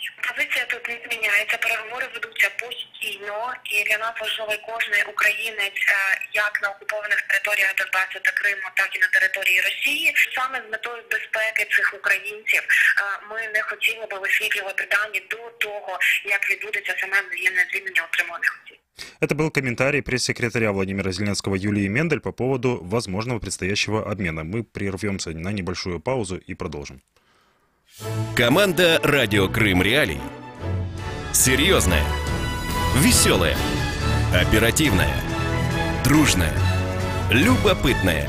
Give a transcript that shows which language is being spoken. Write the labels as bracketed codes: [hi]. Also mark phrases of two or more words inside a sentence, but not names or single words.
[uk] Позиція тут не зміняється, переговори ведуться постійно, і для нас важливий кожний українець як на окупованих територіях Донбасу та Криму, так і на території Росії. Саме з метою безпеки цих українців ми не хотіли би висвітлювати дані до того, як відбудеться саме взаємне звільнення отриманих осіб. [ru] Это был комментарий пресс-секретаря Владимира Зеленского Юлии Мендель по поводу возможного предстоящего обмена. Мы прервемся на небольшую паузу и продолжим. Команда «Радио Крым Реалии». Серьезная, веселая, оперативная, дружная, любопытная.